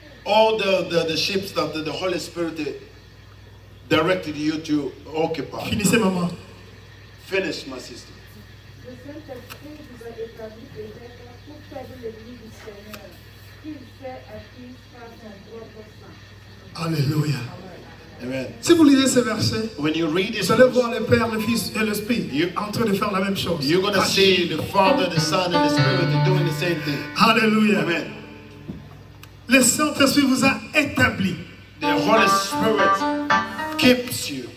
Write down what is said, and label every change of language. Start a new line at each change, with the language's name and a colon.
English: All the ships that the Holy Spirit directed you to occupy.
French: Finissez, maman.
English: Finish, my sister.
French: Le Saint-Esprit vous a établi peut-être pour faire de l'Église du Seigneur, qu'il fait acquise par son propre sang. Alléluia.
English: Amen.
French: Si vous lisez ce verset,
English: When you read this,
French: vous allez voir le Père, le Fils et l'Esprit
English: You-
French: en train de faire la même chose.
English: you're going to see the Father, the Son, and the Spirit doing the same thing.
French: Alléluia.
English: Amen.
French: Le Saint-Esprit vous a établi.
English: The Holy Spirit keeps you.